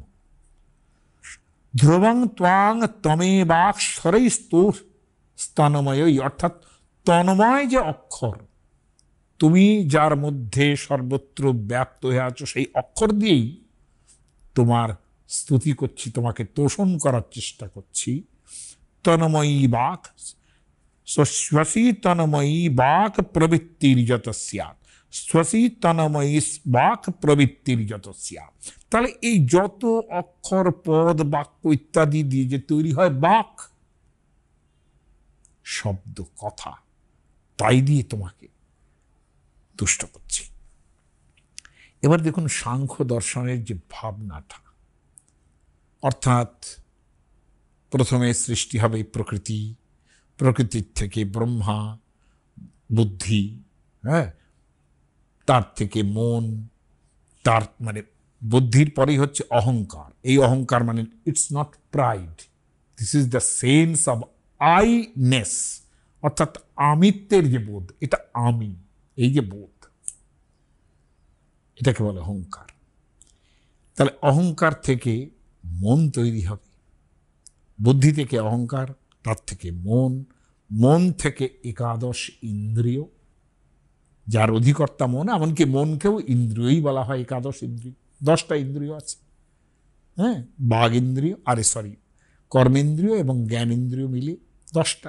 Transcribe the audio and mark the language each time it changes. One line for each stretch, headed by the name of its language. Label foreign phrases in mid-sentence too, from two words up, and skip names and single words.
Sanskrit: ধ্রুবং ত্বাং তমেবাক্ষরৈস্তু স্তনময়ই,
Bangla: অর্থাৎ তন্ময় যে অক্ষর, তুমি যার মধ্যে সর্বত্র ব্যাপ্ত হয়ে আছো সেই অক্ষর দিয়েই তোমার স্তুতি করছি, তোমাকে তোষণ করার চেষ্টা করছি।
Sanskrit: তন্ময়ী বাক स्वसी तन्मयी बाक प्रवृत्तिर्यत स्यात्, स्वसी तन्मयी बाक प्रवृत्तिर्यत स्यात्।
Bangla: তাহলে এই যত অক্ষর, পদ, বাক্য ইত্যাদি দিয়ে যে তৈরি হয় বাক, শব্দ, কথা, তাই দিয়ে তোমাকে তুষ্ট করছি। এবার দেখুন সাংখ্য দর্শনের যে ভাবনাটা, অর্থাৎ প্রথমে সৃষ্টি হবে প্রকৃতি, প্রকৃতির থেকে ব্রহ্মা, বুদ্ধি, হ্যাঁ, তার থেকে মন, তার মানে বুদ্ধির পরেই হচ্ছে অহংকার। এই অহংকার মানে
English: It's not pride, this is the sense of I-ness,
Bangla: অর্থাৎ আমিত্বের যে বোধ, এটা আমি, এই যে বোধ, এটাকে বলে অহংকার। তাহলে অহংকার থেকে মন তৈরি হবে, বুদ্ধি থেকে অহংকার, তার থেকে মন, মন থেকে একাদশ ইন্দ্রিয়, যার অধিকর্তা মন, এমনকি মনকেও ইন্দ্রিয়ই বলা হয়, একাদশ ইন্দ্রিয়, 10টা ইন্দ্রিয় আছে, হ্যাঁ, বাঘ ইন্দ্রিয়, কর্মেন্দ্রিয় এবং জ্ঞানেন্দ্রিয় মিলে 10টা।